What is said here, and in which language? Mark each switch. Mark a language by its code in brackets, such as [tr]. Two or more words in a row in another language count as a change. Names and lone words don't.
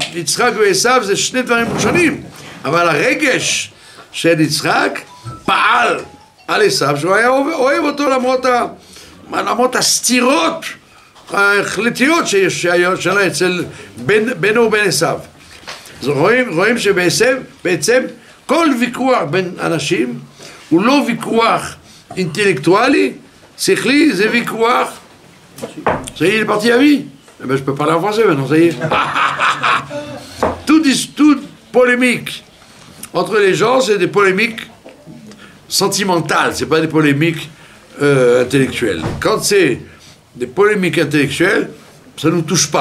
[he] יצחק ועשיו זה שני דברים שונים, אבל הרגש של יצחק פעל על עשיו, שהוא היה אוהב אותו למרות הסתירות ההחלטיות שהיה אצל בינו ובין עשיו. אז רואים שבעצם כל ויכוח בין אנשים הוא לא ויכוח אינטלקטואלי, שכלי, זה ויכוח. [fr] Ça y est, il est parti à vie. Eh ben, je peux parler en français maintenant, ça y est. Toute polémique entre les gens, c'est des polémiques sentimentales, c'est pas des polémiques intellectuelles. Quand c'est des polémiques intellectuelles, ça nous touche pas.